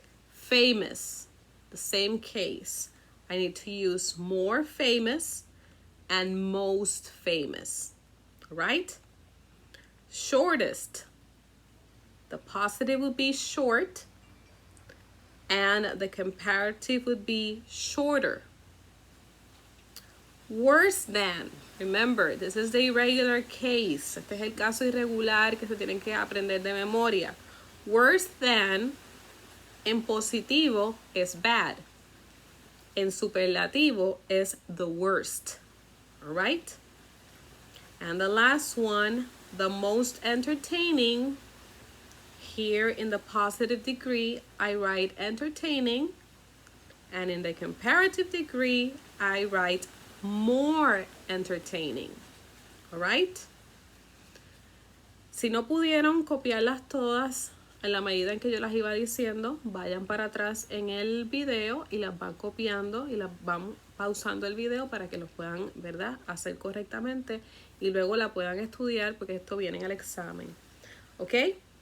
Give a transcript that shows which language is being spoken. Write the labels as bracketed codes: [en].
[en] Famous, the same case. I need to use more famous and most famous. Right? Shortest. The positive would be short, and the comparative would be shorter. Worse than. Remember, this is the irregular case. [es] Este es el caso irregular que se tienen que aprender de memoria. [en] Worse than [es] en positivo es bad. En superlativo es [en] the worst. All right? And the last one, the most entertaining. Here in the positive degree, I write entertaining. And in the comparative degree, I write more entertaining. All right? [es] Si no pudieron copiarlas todas en la medida en que yo las iba diciendo, vayan para atrás en el video y las van copiando y las van pausando el video para que los puedan, ¿verdad?, hacer correctamente y luego la puedan estudiar porque esto viene en el examen. ¿Ok?